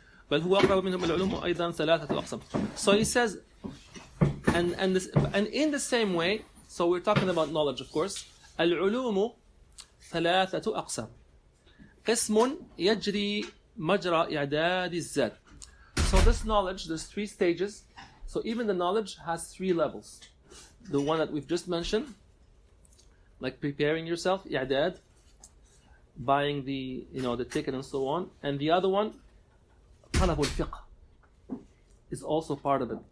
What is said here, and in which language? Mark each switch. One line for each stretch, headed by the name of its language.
Arabic: بل هو أقرب منهم العلوم أيضا ثلاثة أقسام.
English: So he says, and in the same way, so we're talking about knowledge, of course.
Arabic: العلوم ثلاثة أقسام. قسم يجري مجرى إعداد الزاد.
English: So this knowledge, there's 3 stages. So even the knowledge has 3 levels. The one that we've just mentioned, like preparing yourself, i'dad, buying the ticket and so on. And the other one, talab al-fiqh, is also part of it.